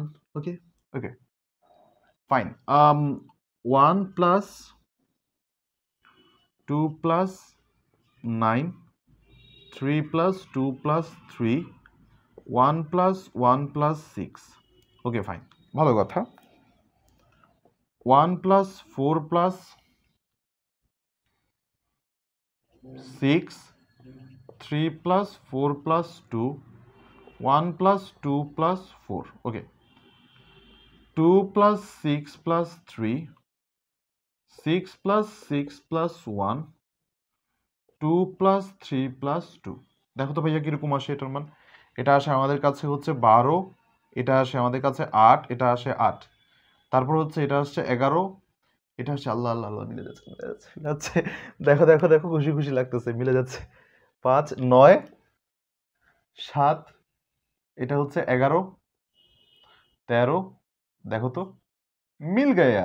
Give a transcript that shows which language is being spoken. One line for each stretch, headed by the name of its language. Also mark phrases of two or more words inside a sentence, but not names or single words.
English: okay okay fine. 1 plus 2 plus 9 3 plus 2 plus 3 1 plus 1 plus 6। okay fine,
Bangla: ভালো কথা।
English: 1 plus 4 plus 6 3 plus 4 plus 2 1 plus 2 plus 4। ওকে 2 plus 6 plus 3 6 plus 6 plus 1 2 plus 3 plus 2।
Bangla: দেখো তো ভাইয়া কিরকম আসে এটার মান? এটা আসে আমাদের কাছে হচ্ছে 12, এটা আসে আমাদের কাছে 8, এটা আসে 8, তারপর হচ্ছে এটা আসছে 11, এটা হচ্ছে আল্লাহ আল্লাহ আল্লাহ, মিলে যাচ্ছে মিলে যাচ্ছে মিলে যাচ্ছে। দেখো দেখো দেখো, খুশি খুশি লাগতেছে, মিলে যাচ্ছে। 5 9 7, এটা হচ্ছে 11 13, দেখো তো,
Hindi: मिल गया।